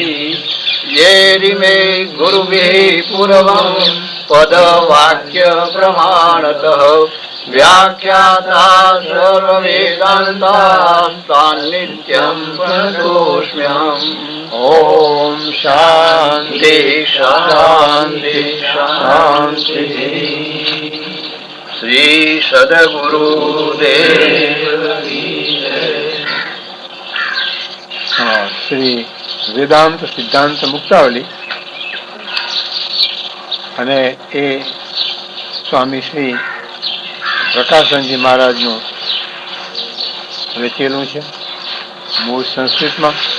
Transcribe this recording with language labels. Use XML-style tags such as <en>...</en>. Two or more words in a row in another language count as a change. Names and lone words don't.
<sa>येरिमे गुरुभिः पूर्वं पदवाक्यप्रमाणतः व्याख्याता सर्ववेदान्तान् नित्यं प्रणतोऽस्म्यहम्। ॐ शान्ति शान्ति शान्तिः। श्री सद्गुरुदेव</sa> <gu>શ્રી વેદાંત સિદ્ધાંત મુક્તાવલી અને એ સ્વામી શ્રી પ્રકાશનજી મહારાજનું રચેલું છે મૂળ સંસ્કૃતમાં.</gu>